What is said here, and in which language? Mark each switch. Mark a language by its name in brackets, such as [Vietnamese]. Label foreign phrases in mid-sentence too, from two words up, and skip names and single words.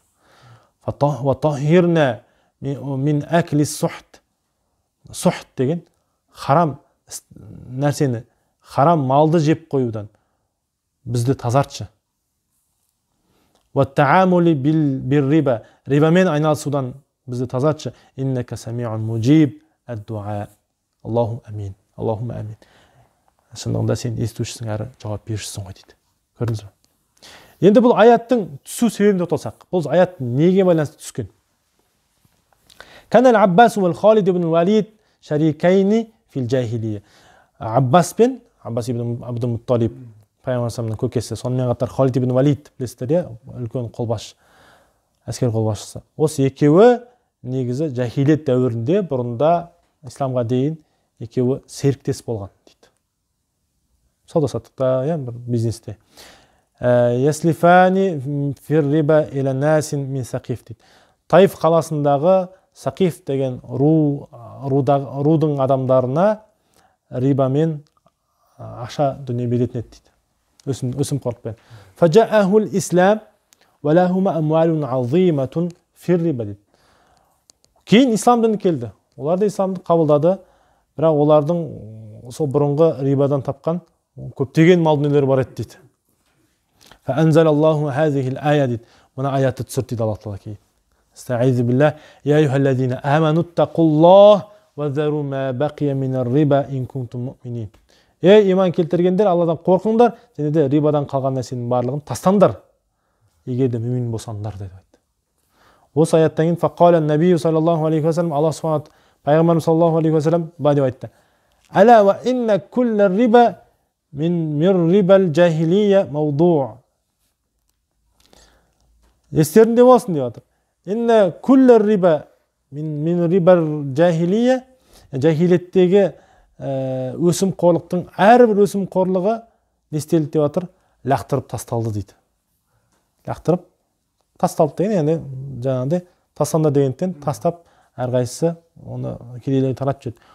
[Arabic] وطهرنا من أكل السحت. [Kazakh] Сухт деген харам нәрсені, харам малды жеп қоюдан бізді тазартшы. [Arabic] والتعامل بالربا. [Kazakh] Рибамен айналысудан бізді тазартшы. [Arabic] إنك سميع مجيب الدعاء. الله آمين. اللهم آمين. [Kazakh] Шындығында сен естушісің әрі жауап берушісің ғой дейді. Көрдіңіз бе? Енді бұл аяттың түсу себебіне тоқталсақ, бұл аят неге байланысты түскен? [Arabic] كان العباس وخالد بن الوليد شريكين في الجاهلية. [Kazakh] Аббас ибн Абдул Мутталиб, пайғамбарымыздың көкесі, сонымен қатар Халид ибн Валид, білесіздер иә, үлкен қолбасшы, әскер қолбасшысы. Осы екеуі негізі жахилиет дәуірінде бұрында исламға дейін екеуі серіктес болған дейді. сауда-саттықта, иә, бір бизнесте. [Arabic] يسلفان في الربا إلى ناس من ثقيف дейді. [Kazakh] Таиф қаласындағы Сақиф деген рудың адамдарына рибамен ақша дүние беретін еді дейді. [Arabic] Өсімқорлықпен. فجاء الإسلام ولهما أموال عظيمة في الربا дейді. [Kazakh] Кейін ислам діні келді. Олар да исламды қабылдады, бірақ олардың сол бұрынғы рибадан тапқан көптеген мал дүниелері бар еді дейді. [Arabic] فأنزل الله هذه الآية дейді. [Kazakh] Мына аятты түсірді дейді Аллах Тағала кейін. [Arabic] أستعيذ بالله يا أيها الذين آمنوا اتقوا الله وذروا ما بقي من الربا إن كنتم مؤمنين. [Kazakh] Ey iman келтіргендер, Алладан қорқыңдар, және де рибадан қалған нәрсенің барлығын тастаңдар, егер де мүмин болсаңдар деп айтты. Осы аяттан кейін [Arabic] فقال النبي صلى الله عليه وسلم, [Kazakh] Аллах субхана пайғамбарымыз [Arabic] صلى الله عليه وسلم [Kazakh] былай деп айтты. [Arabic] ألا وإن كل ربا من ربا الجاهلية موضوع'. [Kazakh] Естерінде болсын деп жатыр. [Arabic] إن كل ربا من ربا الجاهلية, [Kazakh] жахилеттегі өсімқорлықтың әрбір өсімқорлығы не істелді деп жатыр? Лақтырып тасталды дейді. Лақтырып тасталды деген, яғни жаңағыдай тастаңдар дегенден тастап әрқайсысы оны кедейлерге таратып жүрді.